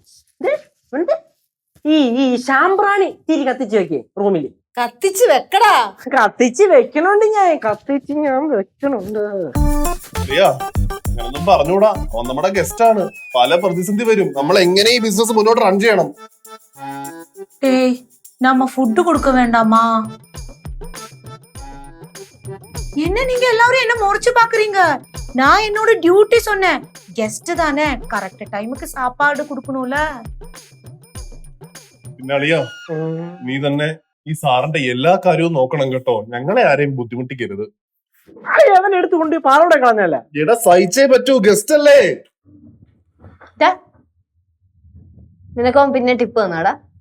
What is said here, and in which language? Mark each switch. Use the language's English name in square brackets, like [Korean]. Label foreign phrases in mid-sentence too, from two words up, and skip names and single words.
[Malayalam] ഈ ശാമ്പ്രാണി തിരി കത്തിച്ച് വെക്കേ റൂമില്. കത്തിച്ച് വെക്കടാ. കത്തിച്ച് വെക്കണുണ്ട്, ഞാൻ വെക്കണുണ്ട്. അളിയ, ഞാനൊന്നും പറഞ്ഞൂടാ, അവൻ നമ്മുടെ ഗസ്റ്റ് ആണ്. പല പ്രതിസന്ധി വരും. നമ്മൾ എങ്ങനെ ഈ ബിസിനസ് മുന്നോട്ട് റൺ ചെയ്യണം? [Tamil] டேய் நம்ம ஃபுட் கொடுக்க வேண்டாமா? என்ன நீங்க எல்லாரும் என்ன முறைச்சு பாக்குறீங்க? நான் என்னோட டியூட்டி சொன்னேன். கெஸ்ட் தானே, [English] correct time [Tamil] சாப்பாடு கொடுக்கணும்ல. [Malayalam] പിന്നെ അളിയ, നീ തന്നെ ഈ സാറിന്റെ എല്ലാ കാര്യവും നോക്കണം കേട്ടോ. ഞങ്ങളെ ആരെയും ബുദ്ധിമുട്ടിക്കരുത്. അവൻ എടുത്തുകൊണ്ട് പാറോടെ കളഞ്ഞല്ല. എടാ, സഹിച്ചേ പറ്റൂ, ഗസ്റ്റ് അല്ലേ. നിനക്കവൻ പിന്നെ ടിപ്പ് തന്നാടാ.